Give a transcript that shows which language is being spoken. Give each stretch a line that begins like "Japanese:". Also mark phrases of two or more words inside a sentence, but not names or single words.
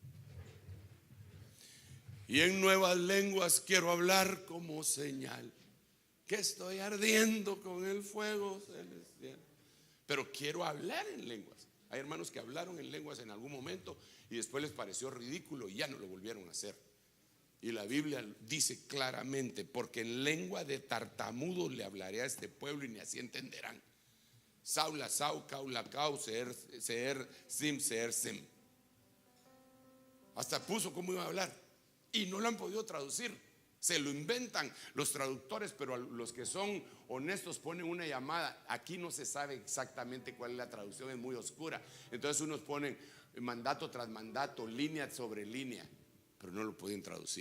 Spanish: Y en nuevas lenguas quiero hablar como señal que estoy ardiendo con el fuego celestial. Pero quiero hablar en lenguas. Hay hermanos que hablaron en lenguas en algún momento y después les pareció ridículo y ya no lo volvieron a hacer. Y la Biblia dice claramente: porque en lengua de tartamudos le hablaré a este pueblo y ni así entenderán.
Hebrew: Saula, sau, caula, cau, seer, sim, seer, sim.
Spanish: Hasta puso cómo iba a hablar y no lo han podido traducir. Se lo inventan los traductores, pero los que son honestos ponen una llamada. Aquí no se sabe exactamente cuál es la traducción, es muy oscura. Entonces unos ponen mandato tras mandato, línea sobre línea, pero no lo pueden traducir.